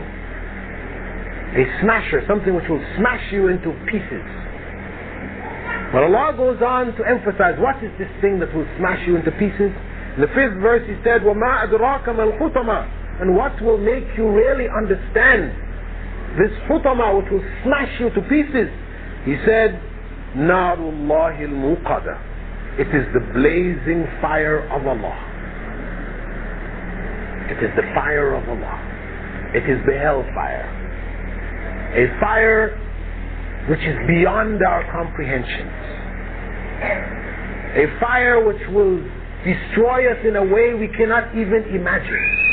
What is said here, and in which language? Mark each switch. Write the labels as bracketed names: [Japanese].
[English] A smasher, something which will smash you into pieces. But Allah goes on to emphasize, what is this thing that will smash you into pieces? In the 5th verse He said, [Arabic] وَمَا أَدْرَاكَ مَا الْحُطَمَةِ. [English] And what will make you really understand this hutama which will smash you to pieces? He said, [Arabic] نَارُ اللَّهِ الْمُوقَدَةِ. [English] It is the blazing fire of Allah. It is the fire of Allah. It is the hellfire. A fire which is beyond our comprehensions. A fire which will destroy us in a way we cannot even imagine.